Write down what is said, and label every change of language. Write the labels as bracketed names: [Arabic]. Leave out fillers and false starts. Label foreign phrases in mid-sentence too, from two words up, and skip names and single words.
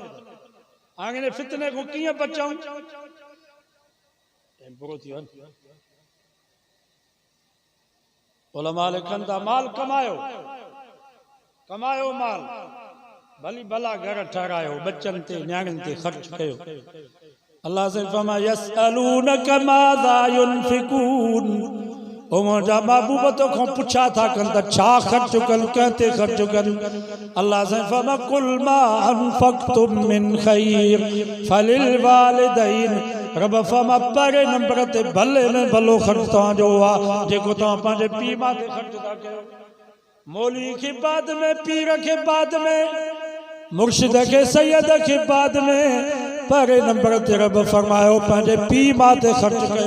[Sindhi] हाणे फितने खां कीअं बचूं? उलमा लिखनि था, माल कमायो, कमायो माल, भली भला घर ठारायो, बच्चनि ते न्याणियुनि ते ख़र्च कयो। अल्लाह से फरमा [Arabic] يسألونك ماذا ينفقون, [Sindhi] ओ मुंहिंजा महबूब तोखां पुछा था कनि त छा ख़र्च कनि, कंहिं ते ख़र्च कनि। अल्लाह से फरमा [Arabic] قل ما أنفقتم من خير فللوالدين, [Sindhi] रब फरमा पहिरें नंबर ते भले में भलो ख़र्च तव्हांजो आहे जेको तव्हां पंहिंजे पीउ मां ते ख़र्च था कयो। मौलवी खे बाद में, पीर खे बाद में, मुर्शिद खे सैयद खे बाद में, पहिरें नंबर ते रब फरमायो पंहिंजे पीउ मां ते ख़र्च कयो।